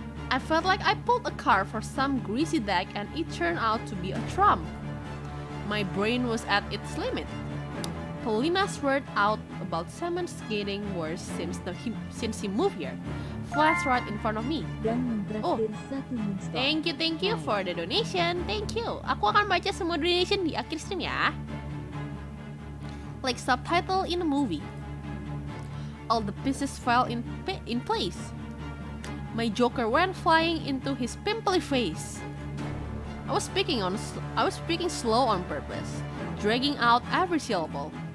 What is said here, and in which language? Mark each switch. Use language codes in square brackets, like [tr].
[en] I felt like I pulled a card for some greasy deck and it turned out to be a trump. My brain was at its limit. Paulina's word out about Simon's getting worse since he moved here flashed right in front of me. Oh, thank you for the donation. Thank you. [id] Aku akan baca semua donation di akhir stream ya. [en] Like subtitle in a movie. All the pieces fell in place. My joker went flying into his pimply face. I was speaking slow on purpose, dragging out every syllable.